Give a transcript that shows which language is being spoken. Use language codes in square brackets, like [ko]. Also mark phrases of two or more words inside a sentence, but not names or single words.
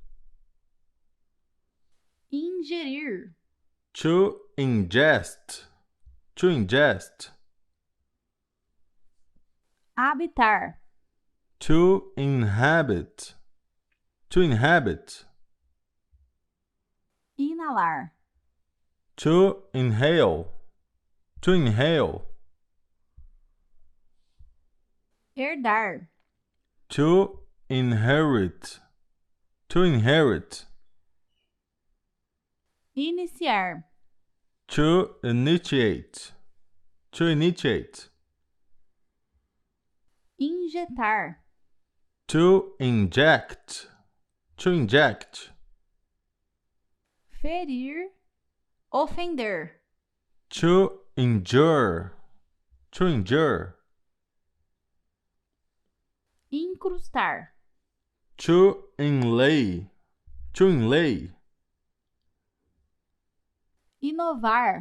[pt] ingerir, [en] to ingest, to ingest, [pt] habitar, [en] to inhabit, to inhabit, [pt] inalar, [en] to inhale, to inhale, [pt] herdar, [en] to inherit, to inherit, [pt] iniciar, [en] to initiate, to initiate, [pt] injetar, [en] to inject, to inject, [pt] ferir, ofender, [en] to injure, to injure, [pt] incrustar, [en] to inlay, to inlay, [pt] inovar,